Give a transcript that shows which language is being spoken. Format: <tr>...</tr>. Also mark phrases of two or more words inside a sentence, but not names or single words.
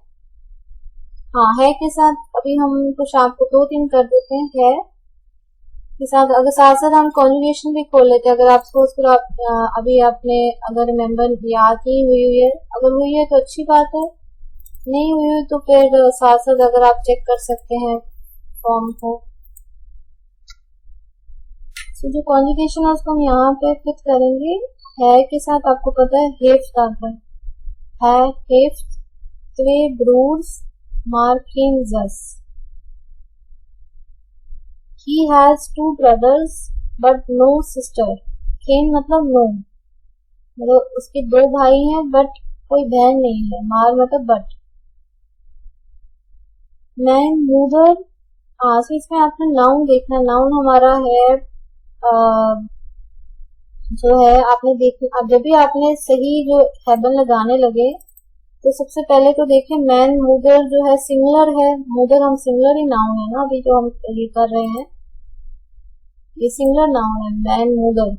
<hi>हाँ, है के साथ अभी हम कुछ आपको 2-3 कर देते हैं, है के साथ, अगर साथ साथ हम कॉन्जुगेशन भी खोल लेते हैं, अगर आप सपोज करो अभी आपने अगर रिमेम्बर याद नहीं हुई है, अगर हुई है तो अच्छी बात है, नहीं हुई है तो फिर साथ साथ अगर आप चेक कर सकते हैं फॉर्म को। तो जो कॉन्जुगेशन है उसको हम यहाँ पे फिट करेंगे, है के साथ आपको पता है हेफ्ट आता है, हेफ्ट,</hi> <nl>twee broers maar geen zus,</nl> <en>he has 2 brothers but no sister,</en> <hi>geen मतलब no, मतलब उसके 2 भाई हैं बट कोई बहन नहीं है, मार मतलब बट।</hi> <nl>mijn moeder,</nl> <hi>तो इसमें आपने नाउन देखना, नाउन हमारा है जो है आपने देखना, अब जब भी आपने सही जो हेबन लगाने लगे तो सबसे पहले तो देखिए</hi> <nl>mijn moeder</nl> <hi>जो है सिंगुलर है, मूदर हम सिंगुलर ही नाउन है ना, अभी जो हम ये कर रहे हैं ये</hi> <en>singular noun</en> <hi>है,</hi> <nl>mijn moeder.</nl>